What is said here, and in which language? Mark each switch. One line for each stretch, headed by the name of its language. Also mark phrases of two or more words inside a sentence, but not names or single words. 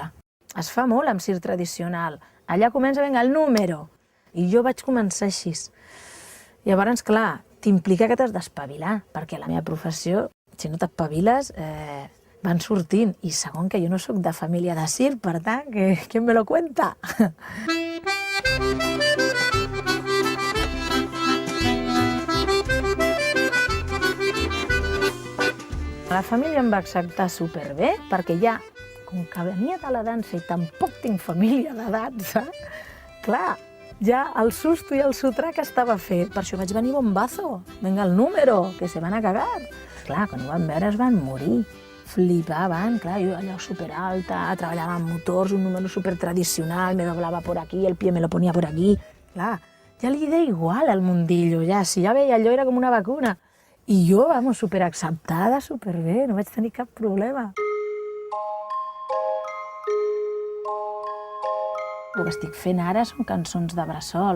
Catalan: Es fa molt amb circ tradicional. Allà comença, vinga, el número. I jo vaig començar així. Llavors, clar, t'implica que t'has d'espavilar, perquè la meva professió, si no t'espaviles, van sortint. I segon, que jo no sóc de família de circ, per tant, que
Spanish: me lo cuenta?
Catalan: La família em va acceptar superbé, perquè ja, com que venia de la dansa i tampoc tinc família de dansa, clar, ja el susto i el sotrac estava fet. Per això vaig venir bombazo.
Spanish: Venga, el número, que se van a cagar.
Catalan: Clar, quan ho van veure es van morir. Flipaven, clar, jo allò superalta, treballava amb motors, un número supertradicional,
Spanish: me doblava por aquí, el pie me lo ponía por aquí.
Catalan: Clar, ja li deia igual al mundillo, ja, si ja veia allò era com una vacuna. I jo, vamos, superacceptada, superbé, no vaig tenir cap problema. El que estic fent ara són cançons de bressol.